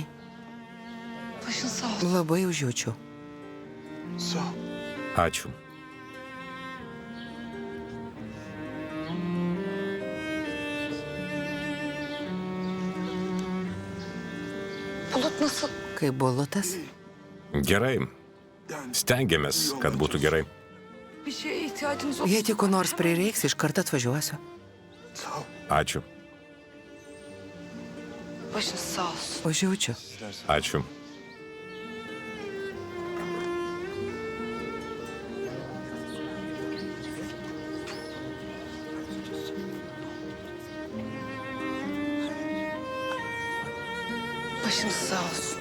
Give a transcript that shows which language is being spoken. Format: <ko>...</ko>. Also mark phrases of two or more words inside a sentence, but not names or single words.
<tr>başın sağ olsun.</tr> <lt>labai užjaučiu.</lt> <tr>Sağ ol.</tr> <lt>Ačiū.</lt> <tr>Bulut nasıl?</tr> <lt>Kaip bolotas? Gerai. Stengiamės, kad būtų gerai.</lt> <tr>Bir şeye ihtiyacınız olsun.</tr> <lt>Jei tik ko nors prireiks, iš karto atvažiuosiu.</lt> <tr>Sağ ol.</tr> <lt>Ačiū.</lt> <tr>Başınız sağ olsun.</tr> <lt>Užjaučiu. Ačiū.</lt> <tr>Başınız sağ olsun.</tr>